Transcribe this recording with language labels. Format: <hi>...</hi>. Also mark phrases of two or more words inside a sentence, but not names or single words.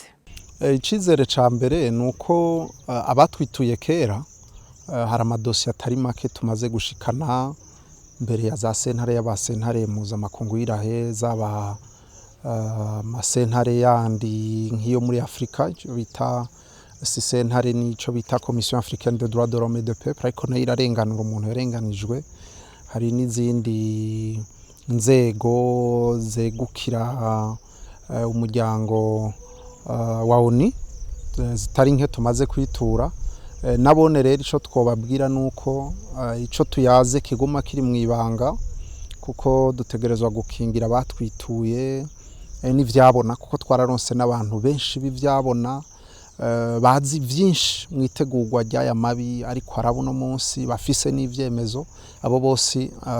<rn>Icizere ca mbere nuko abatwituye kera hari amadosiye atari make tumaze gushikana mbere ya za sentare y'abasentare mpuzamakungu y'irahe zaba masentare yandi nk'iyo muri Afrika bita sentare nico bita</rn> <fr>Commission Africaine des droits de l'homme et du peuple</fr> <rn>ariko nayo irarenganura umuntu yarenganijwe. Hari n'izindi nzego zegukira umuryango wa ONU zitari nke tumaze kwitura nabone rero ico twobabwira nuko ico tuyaze kiguma kiri mwibanga kuko dutegerezwa gukingira abatwituye n'ivyabona kuko twararonse n'abantu benshi b'ivyabona bazi vyinshi mwitegurwa ry'aya mabi ariko harabuno munsi bafise n'ivyemezo abo bose</rn>